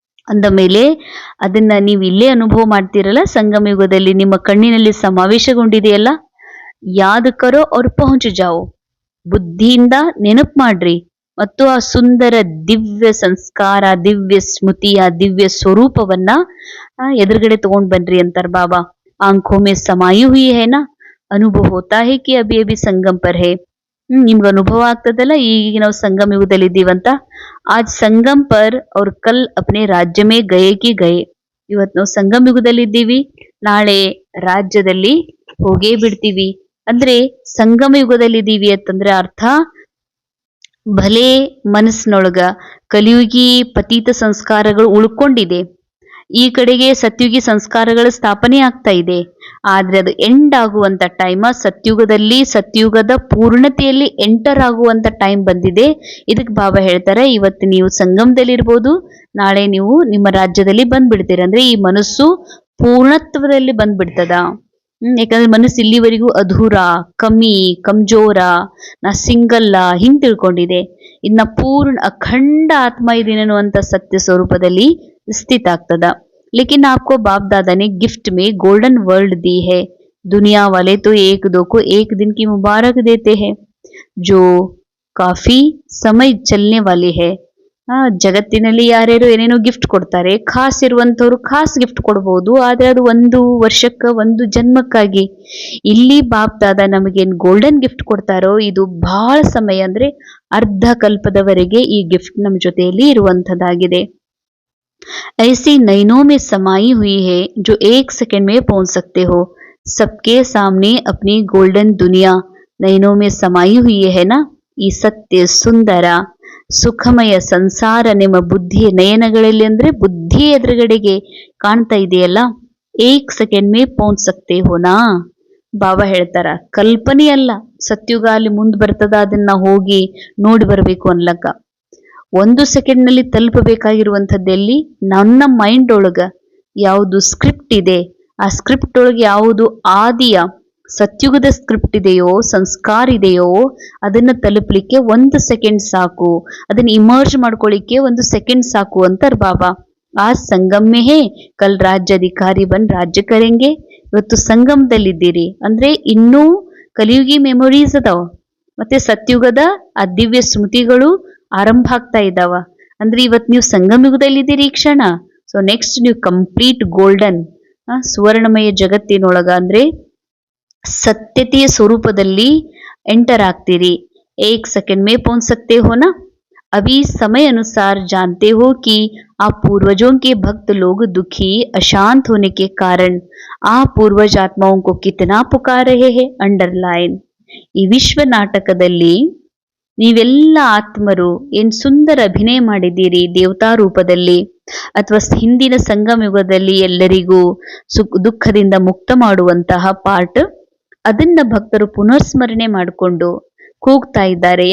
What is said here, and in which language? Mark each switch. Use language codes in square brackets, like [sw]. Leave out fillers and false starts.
[kn] ಅಂದ ಮೇಲೆ ಅದನ್ನ ನೀವು ಇಲ್ಲೇ ಅನುಭವ ಮಾಡ್ತೀರಲ್ಲ, ಸಂಗಮ ಯುಗದಲ್ಲಿ ನಿಮ್ಮ ಕಣ್ಣಿನಲ್ಲಿ ಸಮಾವೇಶಗೊಂಡಿದೆಯಲ್ಲ. [hi] ಯಾದ್ ಕರೋ ಅವ್ರ ಪಹುಂಚ ಜಾओ, [kn] ಬುದ್ಧಿಯಿಂದ ನೆನಪು ಮಾಡ್ರಿ ಮತ್ತು ಆ ಸುಂದರ ದಿವ್ಯ ಸಂಸ್ಕಾರ, ದಿವ್ಯ ಸ್ಮೃತಿ, ಆ ದಿವ್ಯ ಸ್ವರೂಪವನ್ನ ಎದುರುಗಡೆ ತಗೊಂಡ್ ಬನ್ರಿ ಅಂತಾರ ಬಾಬಾ. [hi] आंखों में समाई हुई है ना, अनुभव होता है कि अभी अभी संगम पर है. [kn] ನಿಮ್ಗೆ ಅನುಭವ ಆಗ್ತದಲ್ಲ ಈಗ ನಾವು ಸಂಗಮ ಯುಗದಲ್ಲಿ ಇದ್ದೀವಂತ. [hi] ಆಜ್ ಸಂಗಮ್ ಪರ್ ಅವ್ರ ಕಲ್ ಅಪ್ನೆ ರಾಜ್ಯ ಮೇ ಗಯೆ ಕಿ ಗಯೆ. [kn] ಇವತ್ತು ನಾವು ಸಂಗಮ ಯುಗದಲ್ಲಿ ಇದ್ದೀವಿ, ನಾಳೆ ರಾಜ್ಯದಲ್ಲಿ ಹೋಗೇ ಬಿಡ್ತೀವಿ. ಅಂದ್ರೆ ಸಂಗಮ ಯುಗದಲ್ಲಿ ಇದ್ದೀವಿ ಅಂತಂದ್ರೆ ಅರ್ಥ ಭಲೆ ಮನಸ್ಸಿನೊಳಗ ಕಲಿಯುಗಿ ಪತೀತ ಸಂಸ್ಕಾರಗಳು ಉಳ್ಕೊಂಡಿದೆ, ಈ ಕಡೆಗೆ ಸತ್ಯುಗಿ ಸಂಸ್ಕಾರಗಳ ಸ್ಥಾಪನೆ ಆಗ್ತಾ ಇದೆ. ಆದ್ರೆ ಅದು ಎಂಡ್ ಆಗುವಂತ ಟೈಮ್ ಸತ್ಯುಗದಲ್ಲಿ, ಸತ್ಯುಗದ ಪೂರ್ಣತೆಯಲ್ಲಿ ಎಂಟರ್ ಆಗುವಂತ ಟೈಮ್ ಬಂದಿದೆ. ಇದಕ್ಕೆ ಬಾಬಾ ಹೇಳ್ತಾರೆ, ಇವತ್ತು ನೀವು ಸಂಗಮದಲ್ಲಿ ಇರ್ಬೋದು, ನಾಳೆ ನೀವು ನಿಮ್ಮ ರಾಜ್ಯದಲ್ಲಿ ಬಂದ್ಬಿಡ್ತೀರ. ಅಂದ್ರೆ ಈ ಮನಸ್ಸು ಪೂರ್ಣತ್ವದಲ್ಲಿ ಬಂದ್ಬಿಡ್ತದ. ಯಾಕಂದ್ರೆ ಮನಸ್ಸು ಇಲ್ಲಿವರೆಗೂ ಅಧೂರ, ಕಮ್ಮಿ, ಕಮ್ಜೋರ, ನಾ ಸಿಂಗಲ್ಲ ಹಿಂಗ್ ತಿಳ್ಕೊಂಡಿದೆ. ಇನ್ನ ಪೂರ್ಣ ಅಖಂಡ ಆತ್ಮ ಇದೀನಿ ಅನ್ನುವಂತ ಸತ್ಯ ಸ್ವರೂಪದಲ್ಲಿ स्थित ಆಗ್ತದ. [hi] लेकिन आपको बाप दादा ने गिफ्ट में गोल्डन वर्ल्ड दी है. दुनिया वाले तो एक दो को एक दिन की मुबारक देते हैं, जो काफी समय चलने वाली है. [kn] ಜಗತ್ತಿನಲ್ಲಿ ಯಾರ್ಯಾರು ಏನೇನೋ ಗಿಫ್ಟ್ ಕೊಡ್ತಾರೆ, ಖಾಸ್ ಇರುವಂತವ್ರು ಖಾಸ್ ಗಿಫ್ಟ್ ಕೊಡ್ಬೋದು, ಆದ್ರೆ ಅದು ಒಂದು ವರ್ಷಕ್ಕ ಒಂದು ಜನ್ಮಕ್ಕಾಗಿ. ಇಲ್ಲಿ ಬಾಪ್ ದಾದ ನಮಗೇನ್ ಗೋಲ್ಡನ್ ಗಿಫ್ಟ್ ಕೊಡ್ತಾರೋ ಇದು ಬಹಳ ಸಮಯ, ಅಂದ್ರೆ ಅರ್ಧ ಕಲ್ಪದವರೆಗೆ ಈ ಗಿಫ್ಟ್ ನಮ್ಮ ಜೊತೆಯಲ್ಲಿ ಇರುವಂತದ್ದಾಗಿದೆ. [hi] ऐसी नैनों में समाई हुई है जो एक सेकंड में पहुंच सकते हो. सबके सामने अपनी गोल्डन दुनिया नैनों में समाई हुई है ना. [kn] ಈ ಸತ್ಯ ಸುಂದರ ಸುಖಮಯ ಸಂಸಾರ ನಿಮ್ಮ ಬುದ್ಧಿಯ ನಯನಗಳಲ್ಲಿ, ಅಂದ್ರೆ ಬುದ್ಧಿ ಎದುರುಗಡೆಗೆ ಕಾಣ್ತಾ ಇದೆಯಲ್ಲ. [hi] ಏಕ್ ಸೆಕೆಂಡ್ ಮೇ ಪೌಂಚ್ ಸಕ್ತೆ ಹೋನಾ. [kn] ಬಾಬಾ ಹೇಳ್ತಾರ, ಕಲ್ಪನೆ ಅಲ್ಲ, ಸತ್ಯುಗ ಅಲ್ಲಿ ಮುಂದ್ ಬರ್ತದ, ಅದನ್ನ ಹೋಗಿ ನೋಡಿ ಬರ್ಬೇಕು ಅನ್ಲಕ್ಕ. ಒಂದು ಸೆಕೆಂಡ್ ನಲ್ಲಿ ತಲುಪಬೇಕಾಗಿರುವಂಥದ್ದೆಲ್ಲಿ ನನ್ನ ಮೈಂಡ್ ಒಳಗ ಯಾವುದು ಸ್ಕ್ರಿಪ್ಟ್ ಇದೆ, ಆ ಸ್ಕ್ರಿಪ್ಟ್ ಒಳಗೆ ಯಾವುದು ಆದಿಯ ಸತ್ಯುಗದ ಸ್ಕ್ರಿಪ್ಟ್ ಇದೆಯೋ, ಸಂಸ್ಕಾರ ಇದೆಯೋ, ಅದನ್ನ ತಲುಪಲಿಕ್ಕೆ ಒಂದು ಸೆಕೆಂಡ್ ಸಾಕು, ಅದನ್ನ ಇಮರ್ಜ್ ಮಾಡ್ಕೊಳ್ಳಿಕ್ಕೆ ಒಂದು ಸೆಕೆಂಡ್ ಸಾಕು ಅಂತಾರ ಬಾಬಾ. [hi] ಆ ಸಂಗಮೇ ಹೇ ಕಲ್ ರಾಜ್ಯಾಧಿಕಾರಿ ಬನ್ ರಾಜ್ಯ ಕರೆಂಗೆ. [kn] ಇವತ್ತು ಸಂಗಮದಲ್ಲಿದ್ದೀರಿ ಅಂದ್ರೆ ಇನ್ನೂ ಕಲಿಯುಗಿ ಮೆಮೊರೀಸ್ ಅದಾವ, ಮತ್ತೆ ಸತ್ಯುಗದ ಆ ದಿವ್ಯ ಸ್ಮೃತಿಗಳು ಆರಂಭ ಆಗ್ತಾ ಇದ್ದಾವ. ಅಂದ್ರೆ ಇವತ್ ನೀವು ಸಂಗಮಯುಗದಲ್ಲಿದ್ದೀರಿ ಈ ಕ್ಷಣ. ಸೊ ನೆಕ್ಸ್ಟ್ ನೀವು ಕಂಪ್ಲೀಟ್ ಗೋಲ್ಡನ್ ಸುವರ್ಣಮಯ ಜಗತ್ತಿನೊಳಗ ಅಂದ್ರೆ ಸತ್ಯತೆಯ ಸ್ವರೂಪದಲ್ಲಿ ಎಂಟರ್ ಆಗ್ತೀರಿ. [hi] एक सेकंड में पहुंच सकते हो ना. अभी समय अनुसार जानते हो कि आप पूर्वजों के भक्त लोग दुखी अशांत होने के कारण आप पूर्वज आत्माओं को कितना पुकार रहे हैं. [en] Underline. [kn] ಈ ವಿಶ್ವ ನಾಟಕದಲ್ಲಿ ನೀವೆಲ್ಲ ಆತ್ಮರು ಏನ್ ಸುಂದರ ಅಭಿನಯ ಮಾಡಿದ್ದೀರಿ ದೇವತಾ ರೂಪದಲ್ಲಿ, ಅಥವಾ ಹಿಂದಿನ ಸಂಗಮ ಯುಗದಲ್ಲಿ ಎಲ್ಲರಿಗೂ ದುಃಖದಿಂದ ಮುಕ್ತ ಮಾಡುವಂತಹ ಪಾರ್ಟ್, ಅದನ್ನ ಭಕ್ತರು ಪುನರ್ಸ್ಮರಣೆ ಮಾಡಿಕೊಂಡು ಕೂಗ್ತಾ ಇದ್ದಾರೆ.